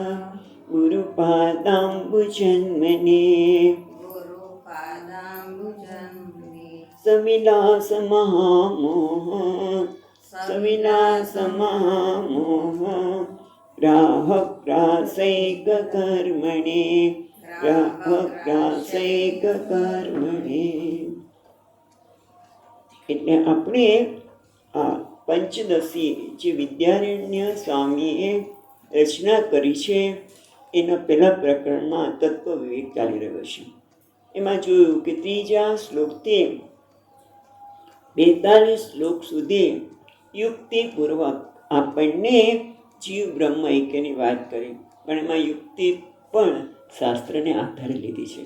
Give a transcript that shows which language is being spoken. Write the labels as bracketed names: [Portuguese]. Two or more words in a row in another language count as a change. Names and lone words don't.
[Sanskrit] गुरुपादाम्बुजन्मने सविलास महामोह सविलास महामोह ग्राहग्रासैक कर्मणे ग्राहग्रासैक कर्मणे। [Gujarati] એટલે આપણે આ પંચદશી જે વિદ્યારણ્ય સ્વામીએ રચના કરી છે એના પહેલા પ્રકરણમાં તત્વ વિવેક ચાલી રહ્યો છે. એમાં જોયું કે ત્રીજા શ્લોકથી 42 શ્લોક સુધી યુક્તિપૂર્વક આપણને જીવ બ્રહ્મ ઐક્યની વાત કરી, પણ એમાં યુક્તિ પણ શાસ્ત્રને આધારે લીધી છે.